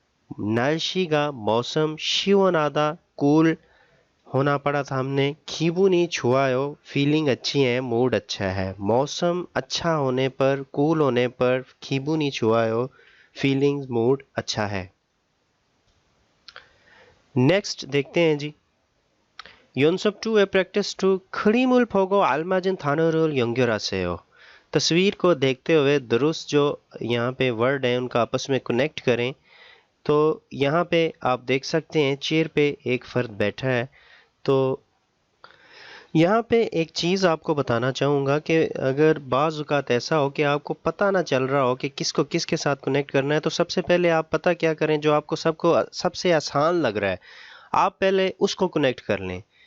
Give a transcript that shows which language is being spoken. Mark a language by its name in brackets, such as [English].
[Hindi] 날씨가 मौसम 시원하다 कूल होना पड़ा था हमने [Korean] 기분이 좋아요 [Hindi] फीलिंग अच्छी है मूड अच्छा है मौसम अच्छा होने पर कूल होने पर 기분이 좋아요 फीलिंग मूड अच्छा है। नेक्स्ट देखते हैं जी [Korean] 연습 2의 practice 2 그림을 보고 알맞은 단어를 연결하세요। [Hindi] तस्वीर को देखते हुए दुरुस्त जो यहाँ पे वर्ड है उनका आपस में कनेक्ट करें। तो यहाँ पे आप देख सकते हैं चेयर पे एक फर्द बैठा है। तो यहाँ पे एक चीज़ आपको बताना चाहूँगा कि अगर बाज़ औक़ात ऐसा हो कि आपको पता ना चल रहा हो कि किसको किसके साथ कनेक्ट करना है, तो सबसे पहले आप पता क्या करें, जो आपको सबसे आसान लग रहा है आप पहले उसको कनेक्ट कर लें।